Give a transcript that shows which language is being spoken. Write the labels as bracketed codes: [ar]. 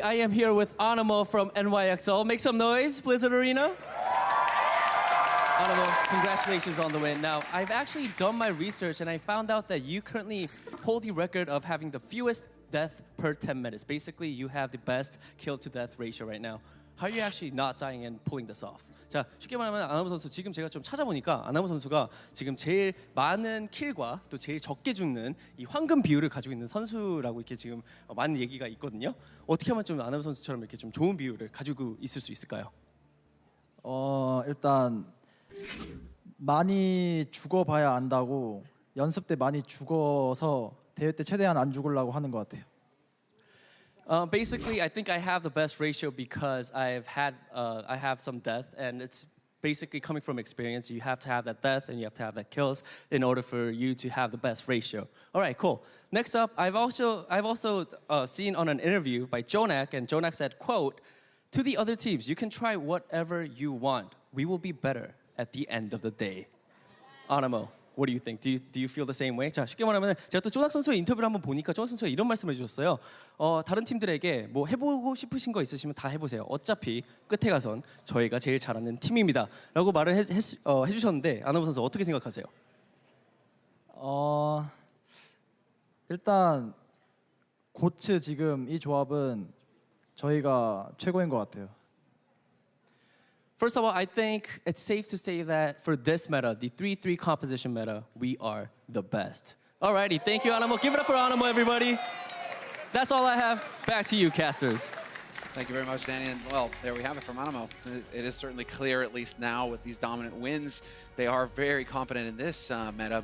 [en] I am here with Animo from NYXL. Make some noise, Blizzard Arena. Animo, congratulations on the win. Now, I've actually done my research, and I found out that you currently hold the record of having the fewest death per 10 minutes. Basically, you have the best kill-to-death ratio right now. How are you actually not dying and pulling this off? [ko] 자, 쉽게 말하면 아나무 선수 지금 제가 좀 찾아보니까 아나무 선수가 지금 제일 많은 킬과 또 제일 적게 죽는 이 황금 비율을 가지고 있는 선수라고 이렇게 지금 많은 얘기가 있거든요. 어떻게 하면 좀 아나무 선수처럼 이렇게 좀 좋은 비율을 가지고 있을 수 있을까요? 일단 많이 죽어봐야 안다고 연습 때 많이 죽어서 대회 때 최대한 안 죽으려고 하는 것 같아요. [en] Basically, I think I have the best ratio because I have some death, and it's basically coming from experience. You have to have that death and you have to have that kills in order for you to have the best ratio. All right, cool. Next up, I've also seen on an interview by Jonak, and Jonak said, quote, "To the other teams, you can try whatever you want. We will be better at the end of the day." Animo, what do you think? Do you feel the same way? [ko] 자, 쉽게 말하면 제가 또 조낙 선수의 인터뷰를 한번 보니까 조낙 선수가 이런 말씀을 해주셨어요. 다른 팀들에게 뭐 해보고 싶으신 거 있으시면 다 해보세요. 어차피 끝에 가선 저희가 제일 잘하는 팀입니다. 라고 말을 해주셨는데 아나무 선수 어떻게 생각하세요? 일단 고츠 지금 이 조합은 저희가 최고인 것 같아요. [en] First of all, I think it's safe to say that for this meta, the 3-3 composition meta, we are the best. Alrighty, thank you, Animo. Give it up for Animo, everybody. That's all I have. Back to you, casters. Thank you very much, Danny. And well, there we have it from Animo. It is certainly clear, at least now, with these dominant wins, they are very competent in this meta.